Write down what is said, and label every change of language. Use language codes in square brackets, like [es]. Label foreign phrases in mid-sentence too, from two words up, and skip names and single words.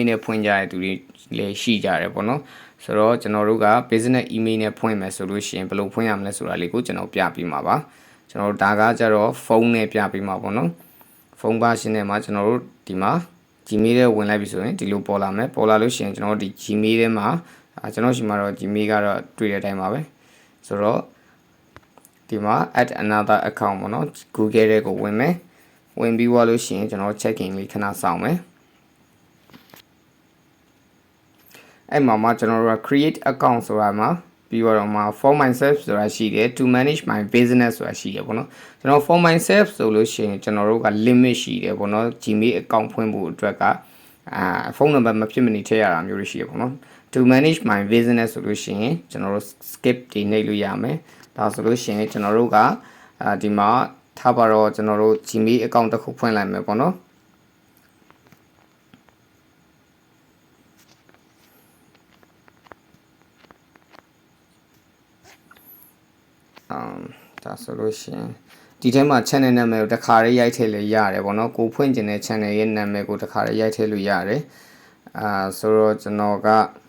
[my] နဲ့ဖွင့်ကြတဲ့သူတွေလည်းရှိကြတယ်ပေါ့နော်ဆိုတော့ကျွန်တော်တို့က [en] business email [my] နဲ့ဖွင့်မယ်ဆိုလို့ရှိရင်ဘယ်လိုဖွင့်ရမလဲဆိုတာလေးကိုကျွန်တော်ပြပေးမှာပါကျွန်တော်တို့ဒါကကြတော့ဖုန်းနဲ့ပြပေးမှာပေါ့နော်ဖုန်း version နဲ့မှာကျွန်တော်တို့ဒီမှာ Gmail ထဲဝင်လိုက်ပြီဆိုရင်ဒီလိုပေါ်လာမယ်ပေါ်လာလို့ရှိရင်ကျွန်တော်တို့ဒီ Gmail ထဲမှာကျွန်တော်ရှိမှာတော့ Gmail ကတော့တွေ့တဲ့အတိုင်းပါပဲဆိုတော့ဒီမှာ [en] add another account [my] ပေါ့နော် Google ထဲကိုဝင်မယ်ဝင်ပြီးသွားလို့ရှိရင်ကျွန်တော် [en] check in [my] လေးခဏစောင့်မယ် အဲ့မှာကျွန်တော်တို့က [en] create account [my] ဆိုတာမှာပြီးတော့မှာ [en] for myself [my] ဆိုတာရှိတယ် [en] to manage my business [my] ဆိုတာရှိတယ်ပေါ့နော်ကျွန်တော် [en] for myself [my] ဆိုလို့ရှိရင်ကျွန်တော်တို့က limit ရှိတယ်ပေါ့နော် [en] Gmail account [my] ဖွင့်ဖို့အတွက်ကဖုန်းနံပါတ်မဖြစ်မနေထည့်ရတာမျိုးရှိတယ်ပေါ့နော် [en] to manage my business [my] ဆိုလို့ရှိရင်ကျွန်တော်တို့ skip တွေနှိပ်လို့ရမယ်ဒါဆိုလို့ရှိရင်ကျွန်တော်တို့ကဒီမှာထားပါတော့ကျွန်တော်တို့ [en] Gmail account [my] တစ်ခုဖွင့်လိုက်မယ်ပေါ့နော် ဒါဆိုလို့ရှိရင်ဒီထဲမှာ channel နာမည်ကိုတစ်ခါလေးရိုက်ထည့်လို့ရတယ်ပေါ့နော်ကိုဖွင့်ကျင်တဲ့ channel ရဲ့နာမည်ကိုတစ်ခါလေးရိုက်ထည့်လို့ရတယ်ဆိုတော့ကျွန်တော်က